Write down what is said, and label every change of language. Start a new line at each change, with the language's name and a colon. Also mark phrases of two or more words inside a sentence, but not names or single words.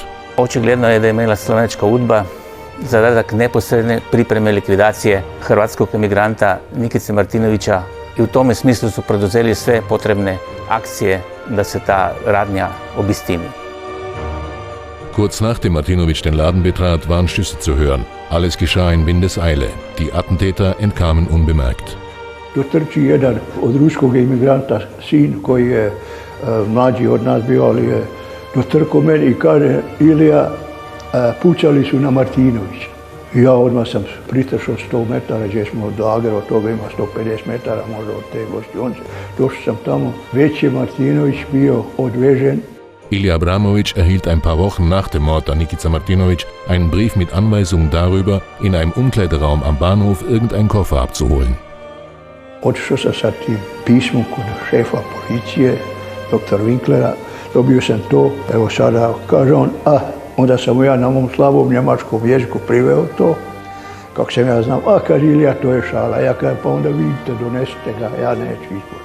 Croatian: Očigledno je da je imala slovenačka UDBA zadatak neposredne pripreme likvidacije hrvatskog emigranta Nikice Martinovića i u tome smislu su poduzeli sve potrebne akcije da se ta radnja obistini.
German: Kurz nachdem Martinović den Laden betrat, waren Schüsse zu hören. Alles geschah in Windeseile. Die Attentäter entkamen unbemerkt.
Croatian: Dotrči jedan od ruskog imigranta, sin koji je mlađi od nas bio, ali je dotrko meni i kaže: Ilija, pucali su na Martinovića. I ja odmah sam pritršao 100 metara, gdje smo do Agara, od toga ima 150 metara možda od te gostionice. Došao sam tamo, već je Martinović bio odvežen.
German: Ilija Abramović erhielt ein paar Wochen nach dem Mord an Nikica Martinović einen Brief mit Anweisungen darüber, in einem Umkleideraum am Bahnhof irgendeinen Koffer abzuholen.
Croatian: Otišao sam sa tim pismom kod šefa policije, dr. Winklera, dobio sam to, evo sada, kaže on, onda sam mu ja na mom slabom njemačkom jeziku priveo to, kako sam ja znam, kaže Ilija, to je šala, ja kažem, pa onda vidite, donesite ga, ja neću ispod.